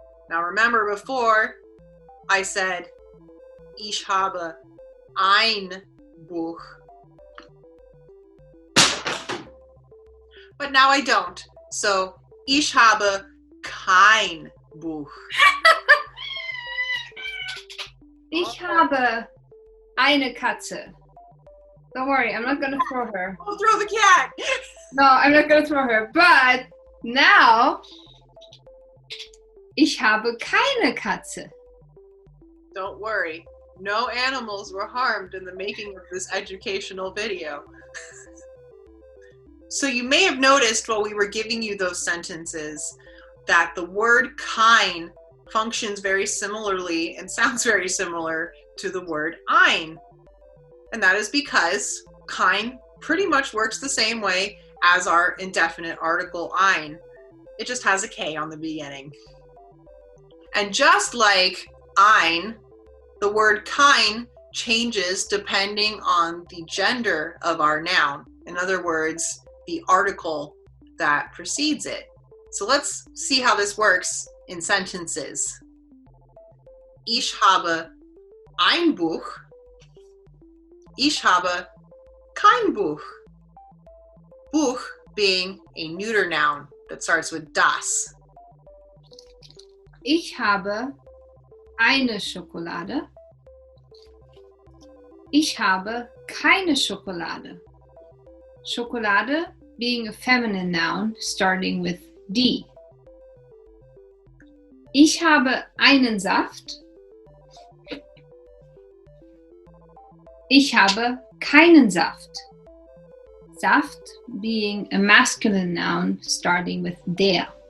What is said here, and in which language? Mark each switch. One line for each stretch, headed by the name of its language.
English: Now remember, before I said
German: ich habe ein Buch,
English: but now I don't.
German: So ich habe kein Buch. Ich habe eine Katze.
English: Don't worry, I'm not gonna throw her. Don't throw the cat. No, I'm not gonna throw her. But now,
German: ich habe keine Katze.
English: Don't worry, no animals were harmed in the making of this educational video. So you may have noticed while we were giving you those sentences that the word kein functions very similarly and sounds very similar to the word ein. And that is because kein pretty much works the same way as our indefinite article ein. It just has a K on the beginning. And just like ein, the word kein changes depending on the gender of our noun. In other words, the article that precedes it. So let's see how this works in sentences.
German: Ich habe ein Buch. Ich habe kein Buch.
English: Buch being a neuter noun that starts with das.
German: Ich habe eine Schokolade. Ich habe keine Schokolade.
English: Schokolade being a feminine noun starting with die.
German: Ich habe einen Saft. Ich habe keinen Saft.
English: Saft being a masculine noun starting with der.